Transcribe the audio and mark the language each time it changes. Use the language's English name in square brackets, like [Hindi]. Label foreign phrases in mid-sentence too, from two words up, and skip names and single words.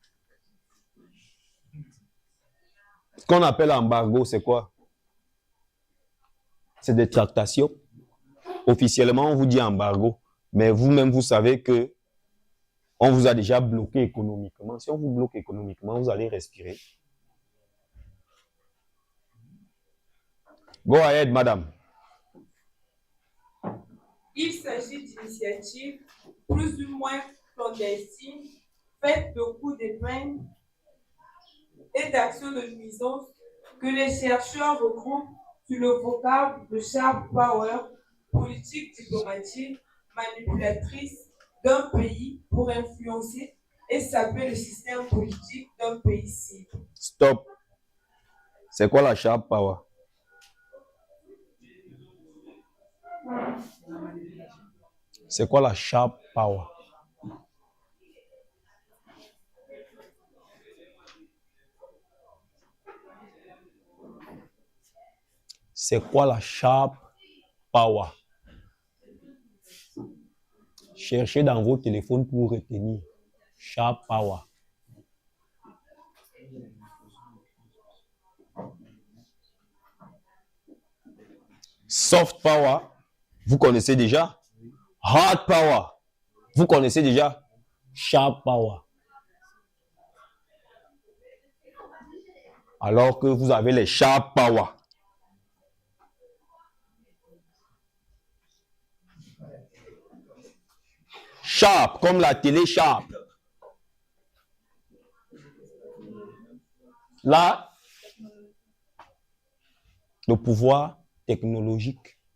[French] Ce qu'on appelle embargo, c'est quoi? C'est des tractations. Officiellement, on vous dit embargo. Mais vous-même, vous savez que on vous a déjà bloqué économiquement. Si on vous bloque économiquement, vous allez respirer. [English] Go ahead, [French] madame. Il s'agit d'initiatives plus ou moins clandestines, faites de coups de peine et d'actions de nuisance que les chercheurs regroupent sur le vocable de [English] sharp power, [French] politique diplomatique, manipulatrice d'un pays pour influencer et saper le système politique d'un pays cible. Stop. C'est quoi la [English] sharp power? [French] C'est quoi la [English] sharp power? [French] C'est quoi la [English] sharp power? [French] Cherchez dans vos téléphones pour retenir. [English] Sharp power. Soft power, [French] vous connaissez déjà. [English] Hard power, [French] vous connaissez déjà. [English] Sharp power. [French] Alors que vous avez les [English] sharp power. [French] Sharp, comme la télé Sharp. Là, le pouvoir technologique.